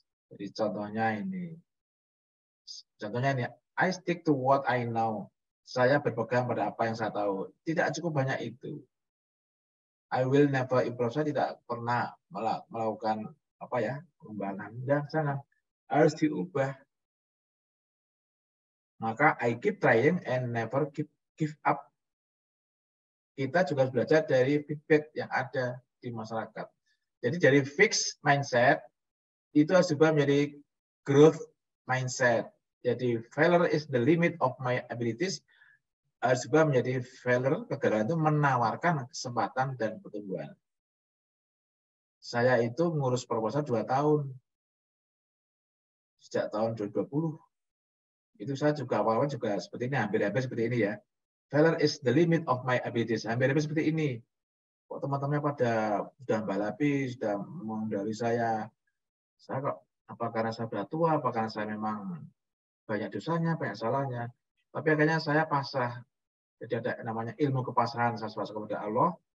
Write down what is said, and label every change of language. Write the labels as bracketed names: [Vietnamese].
[Indonesian] Jadi contohnya ini. [English] I stick to what I know. [Indonesian] Saya berpegang pada apa yang saya tahu. Tidak cukup banyak itu. [English] I will never improve. [Indonesian] Saya tidak pernah melakukan pengembangan. Jangan. Harus diubah. Maka [English] I keep trying and never give up. [Indonesian] Kita juga belajar dari feedback yang ada di masyarakat. Jadi dari fixed mindset itu harus juga menjadi growth mindset. Jadi [English] failure is the limit of my abilities [Indonesian] harus juga menjadi failure, kegagalan itu menawarkan kesempatan dan pertumbuhan. Saya itu ngurus proposal 2 tahun. Sejak tahun 2020. Itu saya juga awal-awal juga seperti ini, hampir-hampir seperti ini ya. [English] Failure is the limit of my abilities. [Indonesian] Hampir-hampir seperti ini. Kok teman-temannya pada sudah balapi, sudah mengendali saya. Saya kok, apa karena saya sudah tua, apa karena saya memang banyak dosanya, banyak salahnya. Tapi akhirnya saya pasrah. Jadi ada namanya ilmu kepasrahan, saya pasrah kepada Allah.